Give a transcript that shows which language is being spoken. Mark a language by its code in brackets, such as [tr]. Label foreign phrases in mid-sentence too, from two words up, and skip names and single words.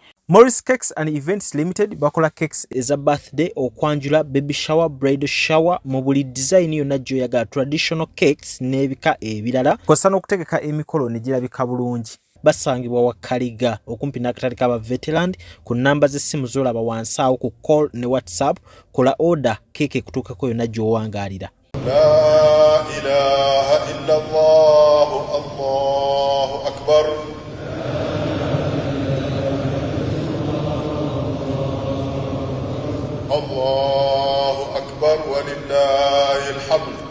[lg] Morris Cakes and Events Limited bakola cakes eza birthday, okwanjula, [en] baby shower, bridal shower [lg] mu buli design yonna gy'oyagala, [en] traditional cakes [lg] n'ebika ebirala. Kosa n'okutegeka emikolo ne girabika bulungi. Basangibwa wa Kaliga okumpi n'akatale k'aba veteran ku namba z'essimu z'olaba wansi awo ku call ne WhatsApp. Kola order keke kutuukako yonna gy'owangaalira. [ar] لا إله إلا الله، الله أكبر. الله أكبر ولله الحمد.